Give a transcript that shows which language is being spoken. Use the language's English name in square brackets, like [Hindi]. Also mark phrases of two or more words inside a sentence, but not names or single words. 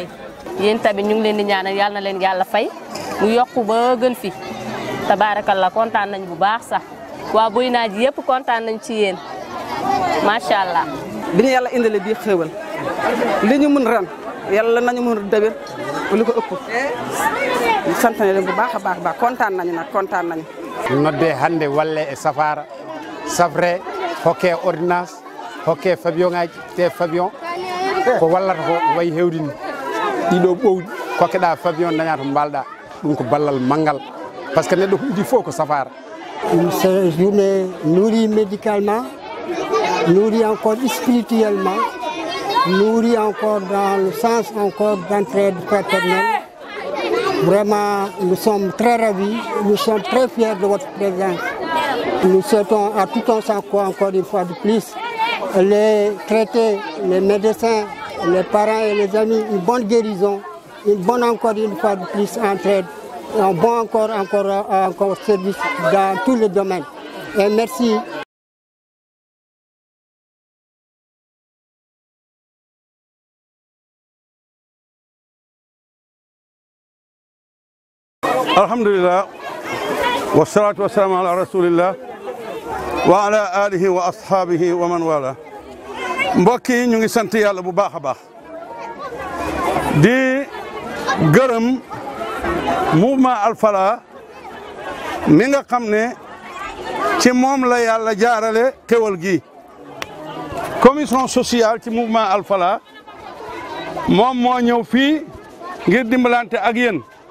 [Wolof] yéen tamit ñu ngi leen di ñaanal yàlla na leen yàlla fay mu yokku ba gën fi tabaarakalla kontaan nañ bu baax sax waa Boynaji yëpp kontaan nañ ci yéen [Arabic] ما شاء الله. [Wolof] bi ñu yàlla indile bii xéewal li ñu mën ren yàlla nañu mën déwén lu ko ëpp sant nañ leen bu baax a baax kontaan nañu nag kontaan nañu. [Fula] nodde hannde walle e safara safre hokke ordonnance hokke fabion ngaji te fabion ko wallata ko wayi hewdini ɗiɗo ɓowɗi kokkeɗa fabion daña to mbalɗa ɗum ko ballal manggal [French] par ce que [Fula] neɗɗo huuɗi fof ko safara. [French] Cette journée nourrit médicalement, nourrit encore spirituellement, nourrit encore dans le sens encore d'entraide fraternelle. Vraiment, nous sommes très ravis, nous sommes très fiers de votre présence. Nous souhaitons à tout un chacun, encore une fois de plus, les traités, les médecins, les parents et les amis, une bonne guérison, une bonne encore une fois de plus entraide, un bon encore service dans tous les domaines. Et merci. [Arabic] الحمد لله والصلاة والسلام على رسول الله وعلى آله وأصحابه ومن والى [Wolof] mbokk yi ñu ngi sant yàlla bu baax a baax di gërëm mouvement Al Falah mi nga xam ne ci moom la yàlla jaarale xéwal gi [French] commission sociale [Wolof] ci mouvement Al Falah moom moo ñëw fii ngir dimbalante ak yéen